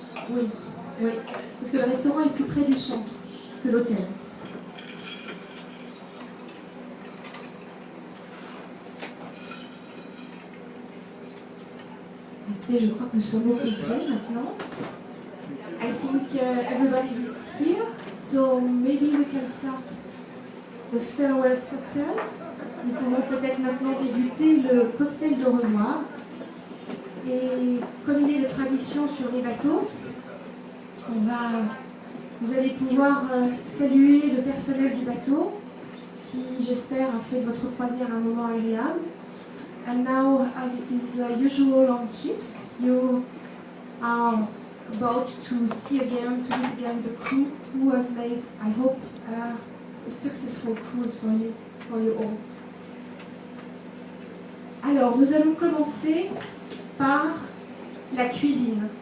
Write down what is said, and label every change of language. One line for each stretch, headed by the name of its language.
French: Oui, parce que le restaurant est plus près du centre que l'hôtel. Écoutez, je crois que nous sommes au complet maintenant.
English: I think everybody's here, so maybe we can start the farewell cocktail.
French: Nous pouvons peut-être maintenant débuter le cocktail de revoir. Et comme il est de tradition sur les bateaux, vous allez pouvoir saluer le personnel du bateau qui, j'espère, a fait de votre croisière un moment agréable.
English: And now, as it is usual on ships, you are about to see again, to meet again the crew who has made, I hope, a successful cruise for you all.
French: Alors, nous allons commencer par la cuisine.